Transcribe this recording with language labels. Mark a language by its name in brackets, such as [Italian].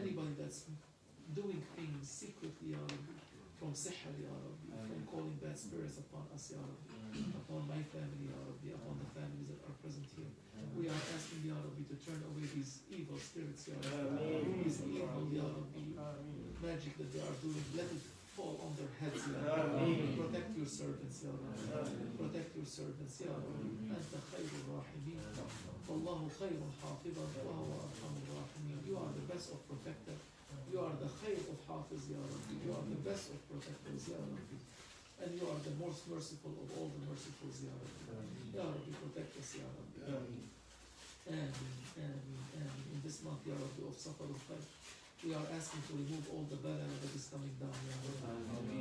[English] Anybody that's doing things secretly, Ya Rabbi, from sihr, Ya Rabbi, from calling bad spirits upon us, Ya Rabbi, upon my family, Ya Rabbi, upon the families that are present here. We are asking, Ya Rabbi, to turn away these evil spirits, Ya Rabbi, these evil, Ya Rabbi, magic that they are doing. Let it fall on their heads, Ya Rabbi. Protect your servants, Ya Rabbi. Protect your servants, Ya Rabbi. [Arabic] أنت خير الراحمين والله خير حافظا وهو أرحم الراحمين. [English] You are the best of protector. You are the khayr of hafiz, Ya Rabbi. You are the best of protectors, Ya Rabbi. And you are the most merciful of all the mercifuls, Ya Rabbi. Ya Rabbi, protect us, Ya Rabbi. And in this month, Ya Rabbi, of Safar al-Khayr, we are asking to remove all the bala that is coming down, Ya Rabbi.